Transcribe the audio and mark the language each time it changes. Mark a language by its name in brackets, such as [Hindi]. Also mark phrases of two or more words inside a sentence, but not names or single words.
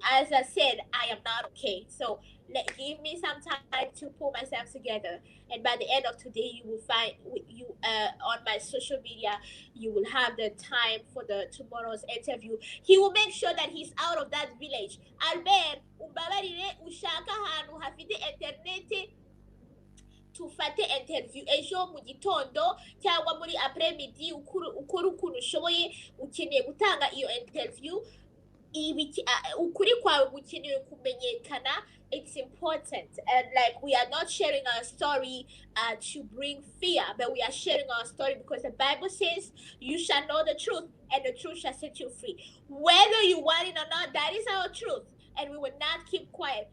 [English] As I said, I am not okay, so give me some time to pull myself together. And by the end of today, you will find you on my social media. You will have the time for the tomorrow's interview. He will make sure that he's out of that village. [Kinyarwanda] Albert, umbabarire ushaka ahantu hafite interineti tufate interview ejo mu gitondo cyangwa muri [French] après midi [Kinyarwanda] ukora ukuntu ushoboye, ukeneye gutanga iyo interview. Ukuri kwawe gukenewe kumenyekana. [English] It's important, and like, we are not sharing our story to bring fear, but we are sharing our story because the Bible says you shall know the truth and the truth shall set you free. Whether you want it or not, that is our truth, and we will not keep quiet.